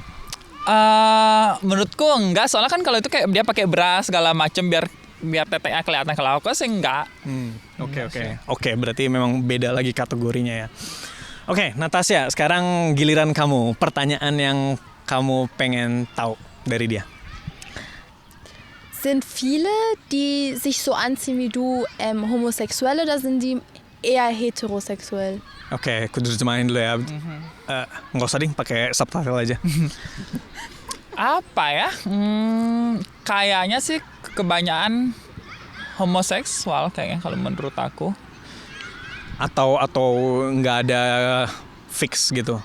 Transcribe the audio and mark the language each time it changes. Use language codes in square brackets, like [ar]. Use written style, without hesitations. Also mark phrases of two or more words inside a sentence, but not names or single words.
[id] Menurutku enggak, soalnya kan kalau itu kayak dia pakai bra segala macem biar teteknya kelihatan. Kalau aku sih enggak. Oke, berarti memang beda lagi kategorinya ya. Oke, Natasha, sekarang giliran kamu. Pertanyaan yang kamu pengen tahu dari dia. [de] Sind viele, die sich so anziehen wie du, homosexuell oder sind die eher heterosexuell? [id] Oke, aku terjemahin dulu ya. Nggak usah ding, pakai subtitle aja. Apa ya? Kayaknya sih kebanyakan homoseksual kayaknya kalau menurut aku. Atau nggak ada fix gitu.